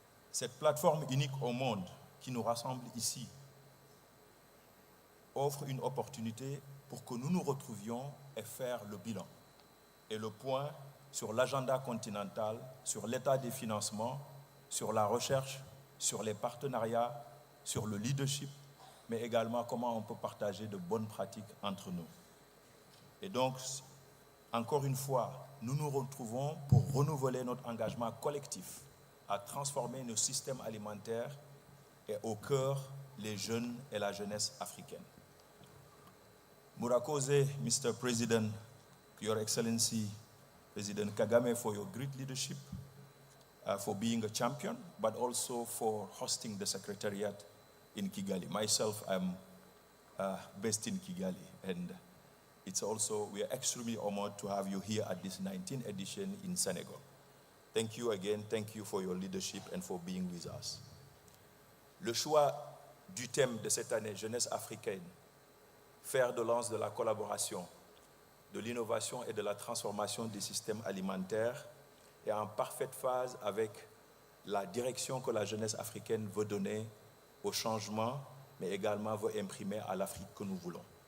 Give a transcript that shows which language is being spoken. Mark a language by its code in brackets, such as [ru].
[fr] Cette plateforme unique au monde qui nous rassemble ici offre une opportunité pour que nous nous retrouvions et faire le bilan et le point sur l'agenda continental, sur l'état des financements, sur la recherche, sur les partenariats, sur le leadership, mais également comment on peut partager de bonnes pratiques entre nous. Et donc, encore une fois, nous nous retrouvons pour renouveler notre engagement collectif à transformer nos systèmes alimentaires et au cœur les jeunes et la jeunesse africaine. [rw] Murakose, [en] Mr. President, Your Excellency, President Kagame, for your great leadership, for being a champion, but also for hosting the Secretariat in Kigali. Myself, I'm based in Kigali, and it's also, we are extremely honored to have you here at this 19th edition in Senegal. Thank you again, thank you for your leadership and for being with us. [fr] Le choix du thème de cette année, Jeunesse africaine, fer de lance de la collaboration, de l'innovation et de la transformation des systèmes alimentaires, est en parfaite phase avec la direction que la jeunesse africaine veut donner au changement, mais également veut imprimer à l'Afrique que nous voulons.